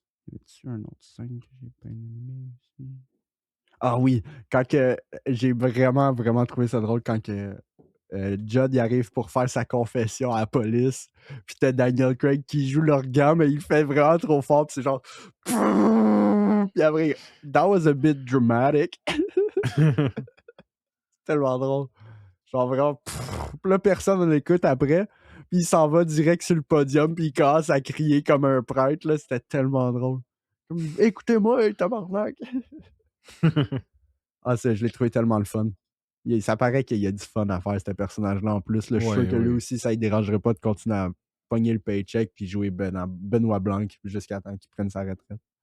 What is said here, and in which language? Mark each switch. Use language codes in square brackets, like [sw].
[fr] Y a-t-il un autre scène que j'ai pas aimé aussi? Ah oui, quand que j'ai vraiment, vraiment trouvé ça drôle quand que Judd il arrive pour faire sa confession à la police, puis t'as Daniel Craig qui joue l'organe, mais il fait vraiment trop fort, puis c'est genre... Puis après, [en] that was a bit dramatic. [fr] Tellement drôle. Genre vraiment... Puis là, personne l'écoute après, puis il s'en va direct sur le podium, puis il commence à crier comme un prêtre, là, c'était tellement drôle. Comme, écoutez-moi, tabarnak! Ah, ça, je l'ai trouvé tellement le fun. Ça paraît qu'il y a du fun à faire, ce personnage-là. En plus, là, je suis sûr que lui aussi, ça ne dérangerait pas de continuer à pogner le paycheck puis jouer Benoît Blanc jusqu'à temps qu'il prenne sa retraite.